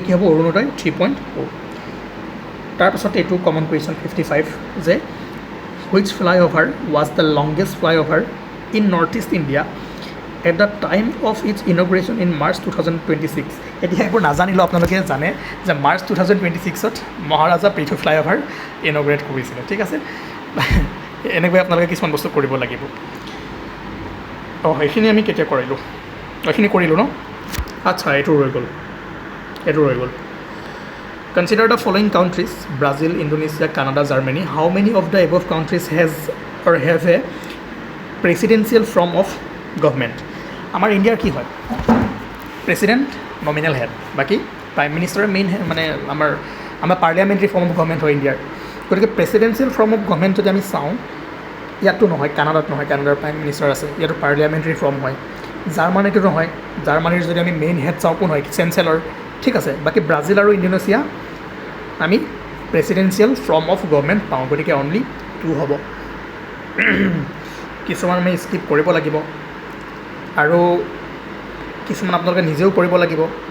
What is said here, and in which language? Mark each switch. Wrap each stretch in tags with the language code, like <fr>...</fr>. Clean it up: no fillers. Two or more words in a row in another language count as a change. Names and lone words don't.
<as>কি হ'ব অৰুণোদয় 3.0 তাৰপাছত এইটো</as> <en>common question</en> <as>55 যে</as> <en>which flyover was the longest flyover in North East India at the time of its inauguration in March 2026</en> <as>এতিয়া এইবোৰ নাজানিলেও আপোনালোকে জানে যে মাৰ্চ 2026ত মহাৰাজা পৃথু ফ্লাইঅভাৰ ইনগ্ৰেট কৰিছিলে ঠিক আছে এনেকৈ আপোনালোকে কিছুমান বস্তু কৰিব লাগিব সেইখিনি আমি কেতিয়া কৰিলোঁ এইখিনি কৰিলোঁ ন আচ্ছা এইটো ৰৈ গ'ল</as> <en>Consider the following countries: Brazil, Indonesia, Canada, Germany. How many of the above countries have a presidential form of government? Our India</en> <as>কি হয়?</as> <en>President nominal head.</en> <as>বাকি</as> <en>Prime Minister main</en> <as>মানে আমাৰ</as> <en>parliamentary form of government</en> <as>হয় ইণ্ডিয়াৰ গতিকে</as> <en>presidential form of government</en> <as>যদি আমি চাওঁ ইয়াতো নহয় কানাডাত নহয় কানাডাৰ</as> <en>Prime Minister</en> <as>আছে ইয়াতো</as> <en>parliamentary form</en> <as>হয় জাৰ্মানীতো নহয় জাৰ্মানীৰ যদি আমি</as> <en>main head</en> <as>চাওঁ কোন হয় চেঞ্চেলৰ ঠিক আছে বাকি ব্ৰাজিল আৰু ইণ্ডোনেছিয়া আমি</as> <en>presidential form of government</en> <as>পাওঁ গতিকে অনলি 2 হ'ব কিছুমান আমি স্কিপ কৰিব লাগিব আৰু কিছুমান আপোনালোকে নিজেও কৰিব লাগিব</as>